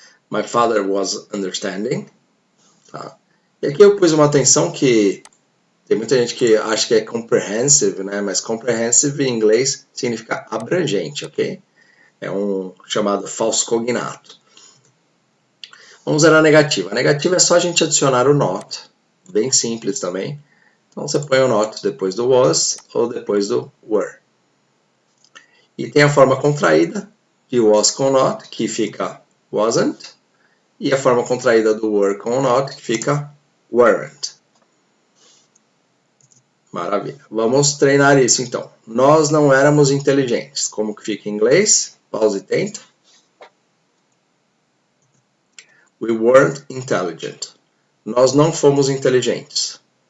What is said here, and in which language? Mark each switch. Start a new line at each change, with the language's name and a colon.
English: My father was understanding.
Portuguese: Tá? E aqui eu pus uma atenção que tem muita gente que acha que é comprehensive, né? Mas comprehensive em inglês significa abrangente, ok? É um chamado falso cognato. Vamos ver a negativa. A negativa é só a gente adicionar o not. Bem simples também. Então você põe o not depois do was ou depois do were. E tem a forma contraída de was com not, que fica wasn't. E a forma contraída do were com not, que fica weren't. Maravilha. Vamos treinar isso então. Nós não éramos inteligentes. Como que fica em inglês? Pause e tenta.
English: We weren't intelligent.
Portuguese: Nós não fomos inteligentes.